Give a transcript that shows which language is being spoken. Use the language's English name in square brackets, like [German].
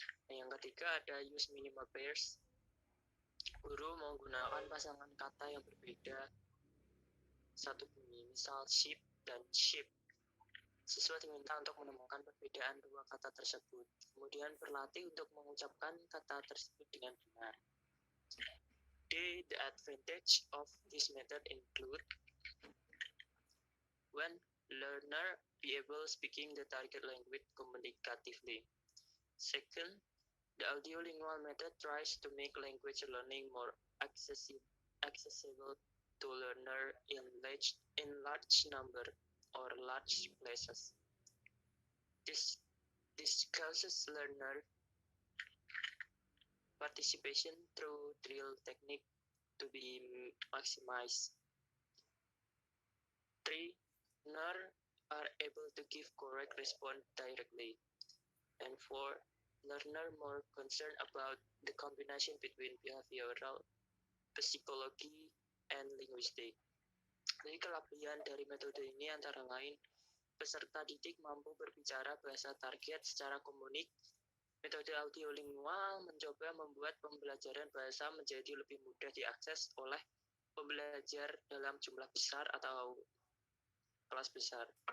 [Indonesian] Yang ketiga ada use minimal pairs. Guru menggunakan pasangan kata yang berbeda satu bunyi, misal sheep dan sheep. Siswa diminta untuk menemukan perbedaan dua kata tersebut, kemudian berlatih untuk mengucapkan kata tersebut dengan benar. [English] The advantage of this method include: 1. Learner be able speaking the target language communicatively. 2. The audiolingual method tries to make language learning more accessible to learner in large number or large places. This causes learner participation through drill technique to be maximized. 3. Learners are able to give correct response directly. And 4. Learner more concerned about the combination between behavioral, psychology, and linguistic. [Indonesian] Jadi kelebihan dari metode ini antara lain, peserta didik mampu berbicara bahasa target secara komunik. Metode audiolingual mencoba membuat pembelajaran bahasa menjadi lebih mudah diakses oleh pembelajar dalam jumlah besar atau kelas besar.